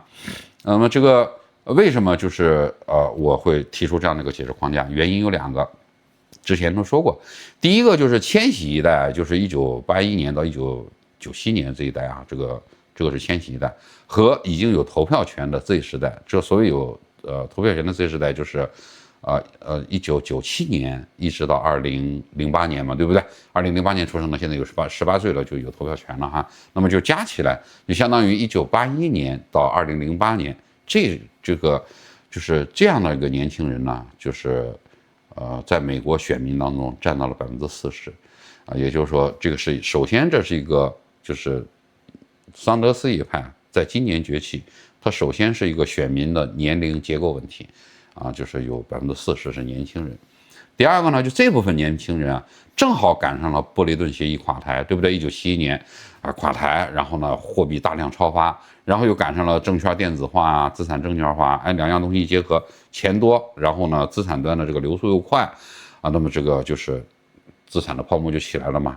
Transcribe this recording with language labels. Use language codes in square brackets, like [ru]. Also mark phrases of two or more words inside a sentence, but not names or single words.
[zh] 那麼這個為什麼就是我會提出這樣的一個解釋框架？原因有2個，之前都說過。第一個就是千禧一代，就是1981年到1997年這一代啊，這個是千禧一代，和已經有投票權的 Z 世代。這所謂有投票權的 Z 世代，就是 1997年一直到2008年嘛，对不对？2008年出生的，现在有18岁了，就有投票权了哈。那么就加起来，就相当于1981年到2008年，这个就是这样的一个年轻人呢，就是在美国选民当中占到了40%，也就是说，这个是首先这是一个就是桑德斯一派在今年崛起，它首先是一个選民的年齡結構問題。就是有40%是年輕人。第二個呢，就這部分年輕人啊，正好趕上了布雷頓協議垮台，對不對？1971年垮台，然後呢，貨幣大量超發，然後又趕上了證券電子化、資產證券化，兩樣東西一結合，錢多，然後呢，資產端的這個流速又快，那麼這個就是資產的泡沫就起來了嘛。